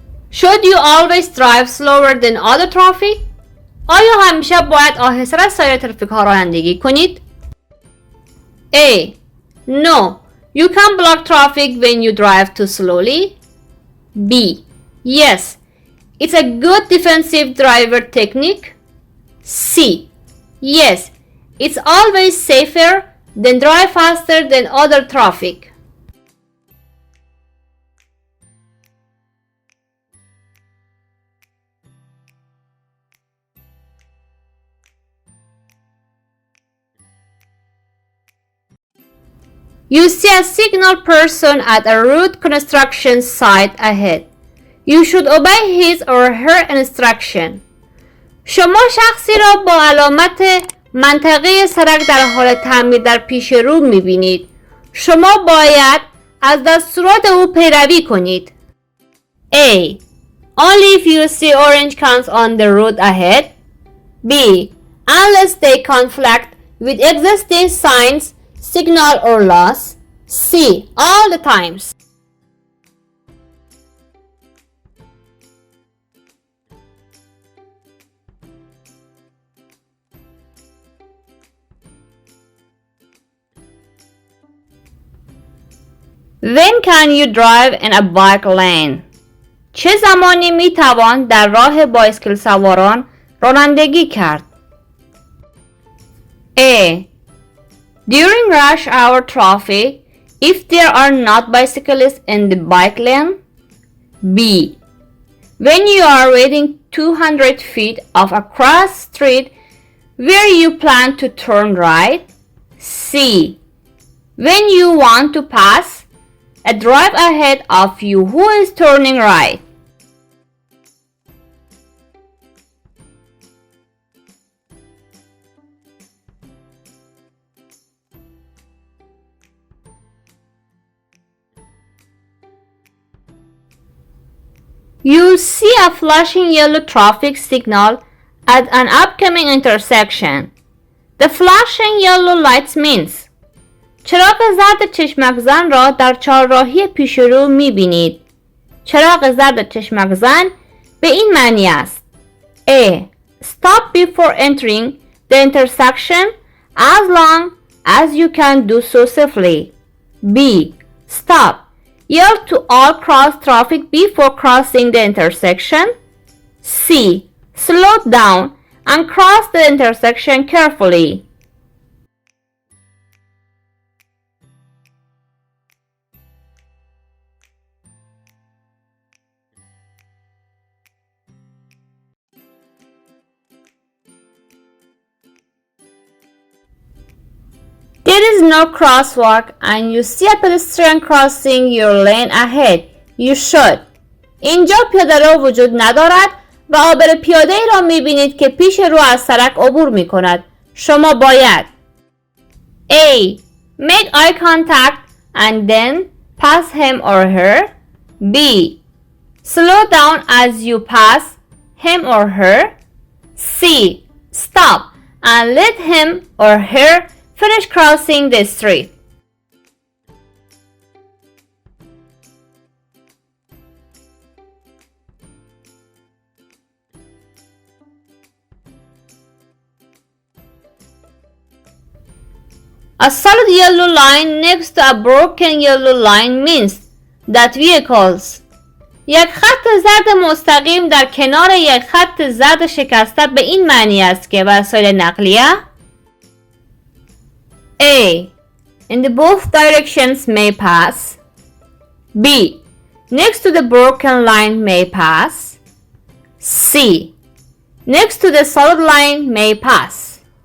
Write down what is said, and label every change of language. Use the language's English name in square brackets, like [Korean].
[English] Should you always drive slower than other traffic? [Persian] آیا همیشه باید آهسته‌تر از سایر ترافیک ها رانندگی کنید؟ A. [English] No. You can block traffic when you drive too slowly. B. Yes. It's a good defensive driver technique. C. Yes. It's always safer than drive faster than other traffic. You see a signal person at a road construction site ahead. You should obey his or her instruction. [Persian] شما شخصی را با علامت منطقه سرک در حال تعمیر در پیش رو می‌بینید. شما باید از دستورات او پیروی کنید. [English] A. Only if you see orange cones on the road ahead. B. Unless they conflict with existing signs, signal or laws. C. All the times. When can you drive in a bike lane? [Persian] چه زمانی می توان در راه بایسکل سواران رانندگی کرد؟ A. [English] During rush hour traffic, if there are not bicyclists in the bike lane. B. When you are waiting 200 feet off a cross street where you plan to turn right. C. When you want to pass a drive ahead of you who is turning right. You see a flashing yellow traffic signal at an upcoming intersection. The flashing yellow light means [Persian] چراغ زرد چشمک زن را در چهارراهی پیشرو می‌بینید. چراغ زرد چشمک زن به این معنی است: A. [English] Stop before entering the intersection as long as you can do so safely. B. Stop. Yield to all cross traffic before crossing the intersection. C. Slow down and cross the intersection carefully. There is no crosswalk and you see a pedestrian crossing your lane ahead. You should. [Persian] اینجا پیاده‌رو وجود ندارد و عابر پیاده‌ای را می‌بینید که پیش رو از سړک عبور می‌کند. شما باید A. [English] Make eye contact and then pass him or her. B. Slow down as you pass him or her. C. Stop and let him or her finish crossing the street. A solid yellow line next to a broken yellow line means that vehicles. [Persian] یک خط زرد مستقیم در کنار یک خط زرد شکسته به این معنی است که وسایل نقلیه A. [English] In the both directions may pass. B. Next to the broken line may pass. C. Next to the solid line may pass.